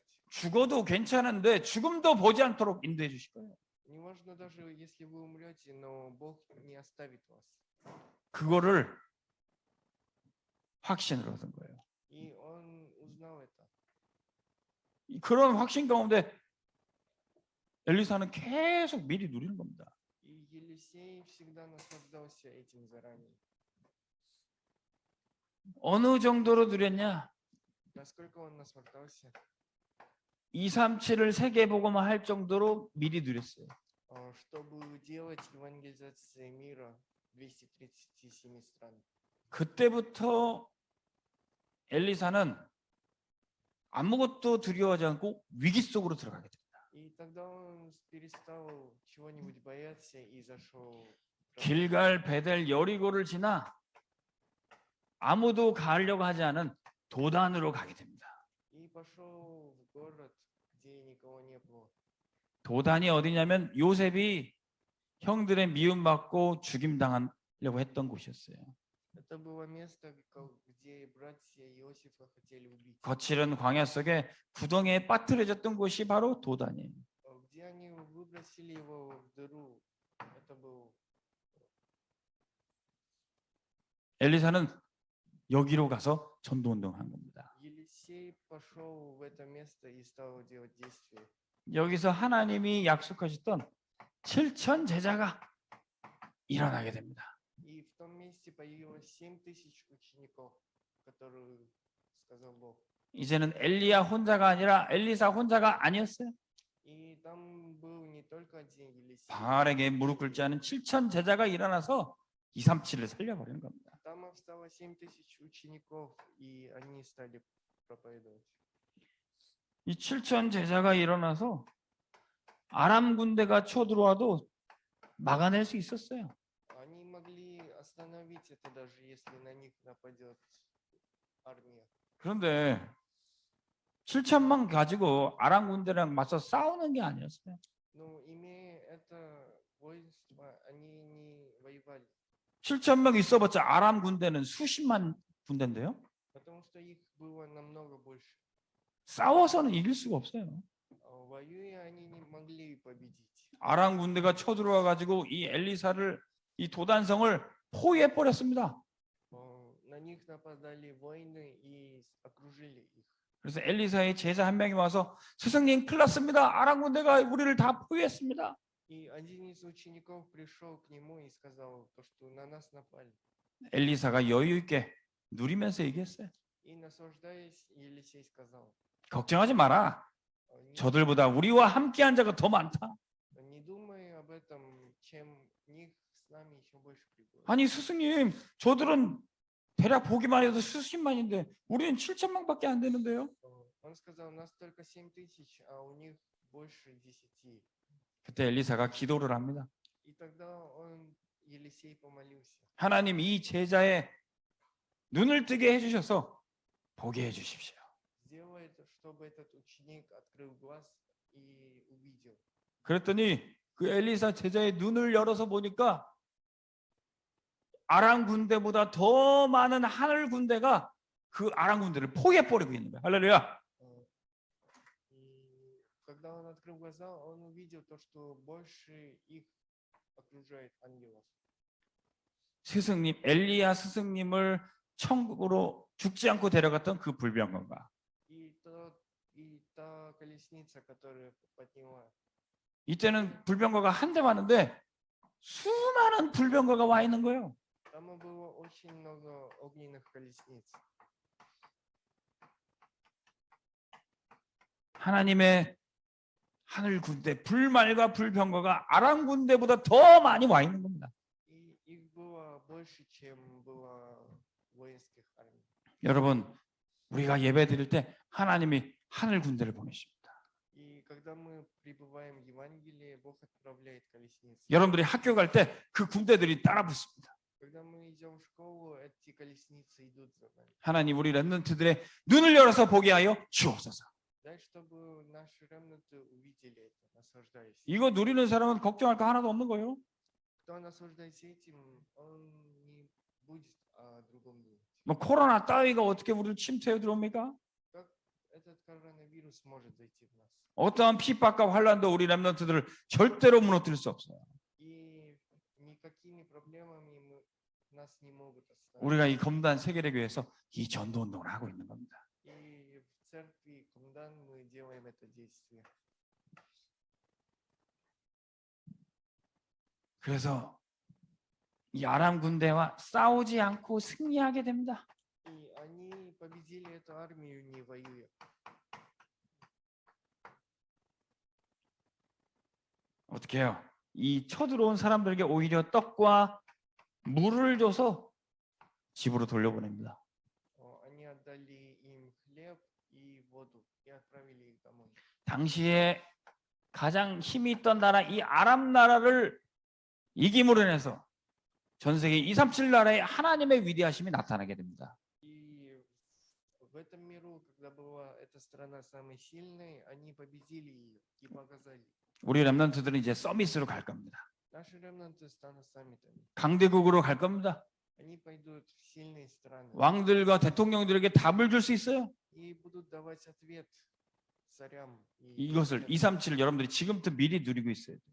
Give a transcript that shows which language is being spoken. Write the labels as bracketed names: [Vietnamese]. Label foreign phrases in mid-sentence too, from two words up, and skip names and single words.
[Korean] 죽어도 괜찮은데 죽음도 보지 않도록 인도해 주실 거예요. [Russian] Не важно даже, если вы умрете, но Бог не оставит вас. [Korean] 그거를 확신을 얻은 거예요. [Russian] И он узнал это. [Korean] 그런 확신 가운데 엘리사는 계속 미리 누리는 겁니다. [Russian] И Елисей всегда наслаждался этим заранее. [Korean] 어느 정도로 누렸냐? [Russian] Насколько он наслаждался, [Korean] 237을 세계 복음화 할 정도로 미리 누렸어요. [Russian] чтобы делать евангелизацию мира в 237 стран. [Korean] 그때부터 엘리사는 아무것도 두려워하지 않고 위기 속으로 들어가게 됩니다. [Russian] И тогда он перестал чего-нибудь бояться и зашел. [Korean] 길갈, 베델, 여리고를 지나 아무도 가려고 하지 않은 도단으로 가게 됩니다. [Russian] И пошел в город, где никого не было. [Korean] 도단이 어디냐면 요셉이 형들의 미움받고 죽임당하려고 했던 곳이었어요. [Russian] Это было место, где братья Иосифа хотели убить. [Korean] 거칠은 광야 속에 구덩이에 빠뜨려졌던 곳이 바로 도단이에요. [Russian] Где они выбросили его в дыру. Это был. [Korean] 엘리사는 여기로 가서 전도운동을 한 겁니다. [Russian] Елисей пошел в это место и стал делать действия. [Korean] 여기서 하나님이 약속하셨던 7천 제자가 일어나게 됩니다. [Russian] И в том месте появилось 7000 учеников, которые сказал Бог. [Korean] 이제는 엘리야 혼자가 아니라 엘리사 혼자가 아니었어요. [Russian] И там был не только один Елисей. [Korean] 바알에게 무릎 꿇지 않은 7천 제자가 일어나서 237을 살려버리는 겁니다. [Russian] Там осталось 7000 учеников, и они стали проповедовать. [Korean] 이 7천 제자가 일어나서 아람 군대가 쳐들어와도 막아낼 수 있었어요. [Russian] Они могли остановить это, даже если на них нападет армия. [Korean] 그런데 7천만 가지고 아람 군대랑 맞서 싸우는 게 아니었어요. [Russian] Но имея это воинство, они не воевали. [Korean] 7천 명 있어봤자 아람 군대는 수십만 군대인데요. [Russian] Потому что их было намного больше. [Korean] 싸워서는 이길 수가 없어요. [Russian] Воюя, они не могли победить. [Korean] 아람 군대가 쳐들어와 가지고 이 엘리사를 이 도단성을 포위해 버렸습니다. [Russian] На них нападали воины и окружили их. [Korean] 그래서 엘리사의 제자 한 명이 와서 스승님 큰일 났습니다. 아람 군대가 우리를 다 포위했습니다. [Russian] И один из учеников пришел к нему и сказал, то, что на нас напали. [Korean] 엘리사가 여유 있게 누리면서 얘기했어요. [Russian] И наслаждаясь, Елисей сказал, [Korean] 걱정하지 마라. 저들보다 우리와 함께한 자가 더 많다. [Russian] не думай об этом, чем них с нами еще больше прибыло. [Korean] 아니 스승님, 저들은 대략 보기만 해도 수십만인데 우리는 7천만밖에 안 되는데요. [Russian] Он сказал, нас только 7000, а у них больше 10. [Korean] 그때 엘리사가 기도를 합니다. [Russian] И тогда Елисей помолился. [Korean] 하나님 이 제자의 눈을 뜨게 해주셔서 보게 해주십시오. [Russian] Сделай, чтобы этот ученик открыл глаз и увидел. [Korean] 그랬더니 그 엘리사 제자의 눈을 열어서 보니까 아람 군대보다 더 많은 하늘 군대가 그 아람 군대를 포위해버리고 있는 거예요. 할렐루야. [Russian] И когда он открыл глаза, он увидел то, что больше их окружает ангелов. [Korean] 스승님, 엘리야 스승님을 천국으로 죽지 않고 데려갔던 그 불병거가 [Russian] И та колесница, которая подняла [Korean] 이때는 불병거가 한 대 왔는데 수많은 불병거가 와 있는 거예요. [Russian] Там было очень много огненных колесниц. [Korean] 하나님의 하늘 군대, 불말과 불병거가 아람 군대보다 더 많이 와 있는 겁니다. [Russian] И их было больше, чем было воинских армий. [Korean] 여러분, 우리가 예배 드릴 때 하나님이 하늘 군대를 보내십니다. [Russian] И когда мы пребываем в Евангелии, Бог отправляет колесницы. [Korean] 여러분들이 학교 갈 때 그 군대들이 따라 붙습니다. [Russian] Когда мы идем в школу, эти колесницы идут за нами. [Korean] 하나님 우리 렘넌트들의 눈을 열어서 보게 하여 주옵소서. [Russian] Дай, чтобы наши ремнанты увидели это, наслаждаясь. [Korean] 이거 누리는 사람은 걱정할 거 하나도 없는 거예요. [Russian] Кто наслаждается этим, он не будет о другом думать. [Korean] 뭐 코로나 따위가 어떻게 우리를 침투해 들어옵니까? [Russian] Как этот коронавирус может зайти в нас? [Korean] 어떠한 핍박과 환란도 우리 렘넌트들을 절대로 무너뜨릴 수 없어요. [Russian] И никакими проблемами нас не могут оставить. [Korean] 우리가 이 검단 세계대교에서 이 전도 운동을 하고 있는 겁니다. [Russian] И в церкви Комдан мы делаем это действие. [Korean] 그래서 이 아람 군대와 싸우지 않고 승리하게 됩니다. [Russian] И они победили эту армию, не воюя. [Korean] 어떻게 해요? 이 쳐들어온 사람들에게 오히려 떡과 물을 줘서 집으로 돌려보냅니다. [Russian] Они отдали им хлеб и воду и отправили их домой. [Korean] 당시에 가장 힘이 있던 나라 이 아람 나라를 이김으로 인해서 전 세계 237 나라의 하나님의 위대하심이 나타나게 됩니다. [Russian] И в этом миру, когда была эта страна самой сильной, они победили ее и показали. [Korean] 우리 렘넌트들은 이제 서밋으로 갈 겁니다. [Russian] Наши ремнанты станут саммитами. [Korean] 강대국으로 갈 겁니다. [Russian] Они пойдут в сильные страны [Korean] 왕들과 대통령들에게 답을 줄 수 있어요. [Russian] и будут давать ответ царям. И [Korean] 이것을 237을 여러분들이 지금부터 미리 누리고 있어야 돼요.